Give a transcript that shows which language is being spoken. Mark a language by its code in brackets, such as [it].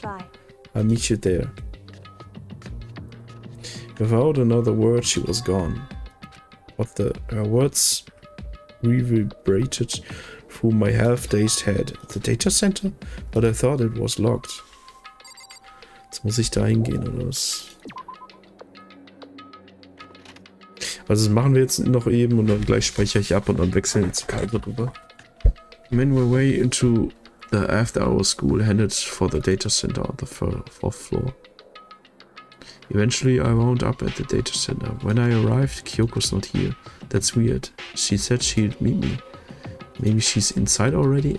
[en] Goodbye. I'll meet you there. Without another word, she was gone. But her words reverberated through my half-dazed head. The data center? But I thought it was locked. [de] Jetzt muss ich da hingehen, oder was? Also das machen wir jetzt noch eben und dann gleich speichere ich ab und dann wechseln wir zu Kaiser drüber. [en] Made my way into the after-hour school headed for the data center on the fourth floor. Eventually I wound up at the data center. When I arrived, Kyoko's not here. That's weird. She said she'd meet me. Maybe she's inside already?